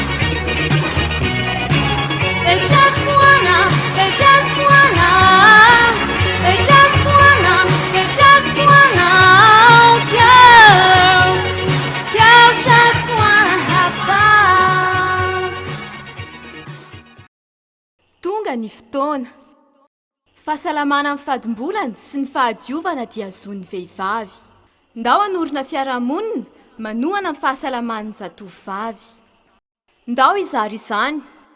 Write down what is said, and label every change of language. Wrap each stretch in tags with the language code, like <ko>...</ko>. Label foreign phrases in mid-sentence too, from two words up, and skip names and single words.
<en>They just wanna, they just wanna, they just wanna, they just wanna. Girls, girls just wanna have butts.</en> <mg>Tonga ny fotoana fahasalamana amin'ny fadimbolana sy ny fahadiovana dia zon'ny vehivavy. Ndao hanorina fiarahamonina manohana amin'ny fahasalaman'ny zatovovavy. Ndao izary izany</mg>